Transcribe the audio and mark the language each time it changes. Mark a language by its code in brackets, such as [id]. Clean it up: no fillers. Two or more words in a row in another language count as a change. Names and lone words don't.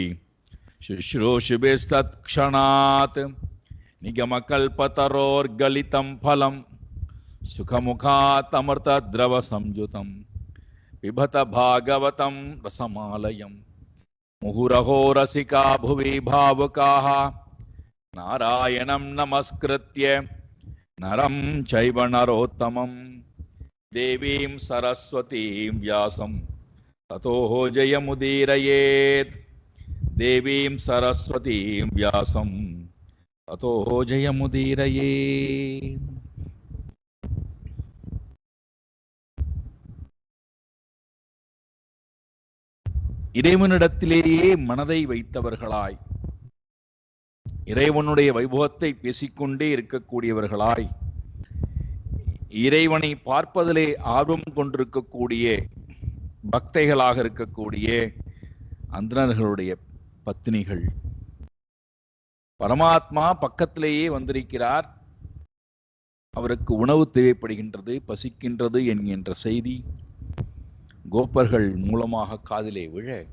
[sa] शुश्रूषुभिस्तत्क्षणात् निगमकल्पतरोर्गलितं फलं सुखमुखात् पिबत भागवतं रसमालयम् मुहुरहो रसिका भुवि भावुकाः नारायणं नमस्कृत्य नरं चैव नरोत्तमं देवीं सरस्वतीं व्यासं ततो जयमुदीरयेत्। देवीं सरस्वतीं व्यासं ततो जयमुदीरयेत्। [ta] இறைவனிடத்திலேயே மனதை வைத்தவர்களாய், இறைவனுடைய வைபவத்தை பேசிக்கொண்டே இருக்கக்கூடியவர்களாய், இறைவனை பார்ப்பதிலே ஆர்வம் கொண்டிருக்கக்கூடிய பக்தைகளாக இருக்கக்கூடிய அந்தணர்களுடைய பத்தினிகள், பரமாத்மா பக்கத்திலேயே வந்திருக்கிறார், அவருக்கு உணவு தேவைப்படுகின்றது, பசிக்கின்றது என்கின்ற செய்தி கோப்பர்கள் மூலமாக காதிலே விழ